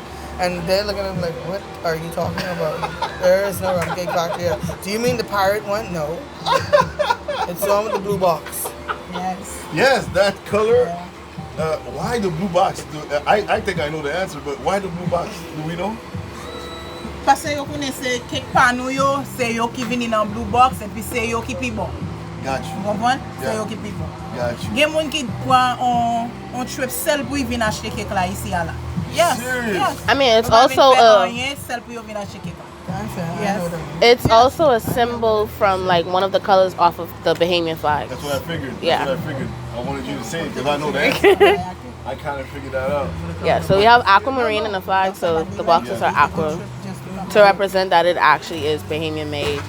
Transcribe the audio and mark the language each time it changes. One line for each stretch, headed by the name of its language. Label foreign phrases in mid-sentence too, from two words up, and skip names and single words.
English: And they're looking at them like, what are you talking about? There is no Rum Cake Factory here. Do you mean the pirate one? No. It's the one with the blue box. Yes. Yes, that color. Why the blue box? I think I know the answer, but why the blue box? Do we know?
Haitian Creole: Pase yo kone se kek panou yo, se yo ki vini nan
English: blue box,
Haitian Creole: epi se yo ki pi bon.
English: Got you.
Haitian Creole: Kompon? Se
English: Yeah.
Haitian Creole: yo ki pi bon.
English: Got you.
Haitian Creole: Gen moun ki pran on trip sel pou y vin achete kek la isi ala.
English: Yes. Serious? Yes. I mean, it's
Haitian Creole: Yo pa vin
English: also
Haitian Creole: fè
English: a
Haitian Creole: anyen, sel pou yo vin achete kek la.
English: Yes. it's also a symbol from like one of the colors off of the Bahamian flag. That's what I figured. Yeah. That's what I figured. I wanted you to say it because I know the answer. I kind of figured that out. Yeah, so we have aquamarine in the flag, so the boxes are aqua to represent that it actually is Bahamian made.